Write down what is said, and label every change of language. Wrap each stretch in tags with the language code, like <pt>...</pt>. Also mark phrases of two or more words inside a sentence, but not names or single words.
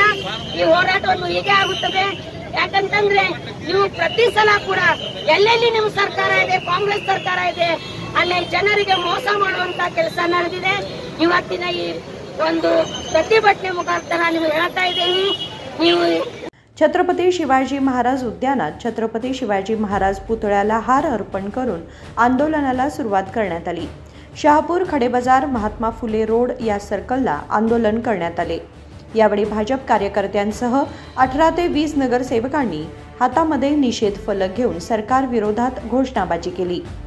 <kn>ಈ ಹೋರಾಟವನ್ನು ಹೀಗೆ ಆಗುತ್ತದೆ. ಯಾಕಂತಂದ್ರೆ ನೀವು ಪ್ರತಿ ಸಲ ಕೂಡ ಎಲ್ಲೆಲ್ಲಿ ನಿಮ್ಮ ಸರ್ಕಾರ ಇದೆ, ಕಾಂಗ್ರೆಸ್ ಸರ್ಕಾರ ಇದೆ, ಅಲ್ಲಿ ಜನರಿಗೆ ಮೋಸ ಮಾಡುವಂತ ಕೆಲಸ ನಡೆದಿದೆ. ಇವತ್ತಿನ ಈ ಒಂದು ಪ್ರತಿಭಟನೆ ಮುಖಾಂತರ ನೀವು ಹೇಳ್ತಾ ಇದ್ದೀನಿ. ನೀವು</kn> <mr>छत्रपती शिवाजी महाराज उद्यानात छत्रपती शिवाजी महाराज पुतळ्याला हार अर्पण करून आंदोलनाला सुरुवात करण्यात आली. शहापूर खडेबाजार महात्मा फुले रोड या सर्कलला आंदोलन करण्यात आले. यावेळी भाजप कार्यकर्त्यांसह 18 ते 20 नगरसेवकांनी हातामध्ये निषेध फलक घेऊन सरकार विरोधात घोषणाबाजी केली.</mr>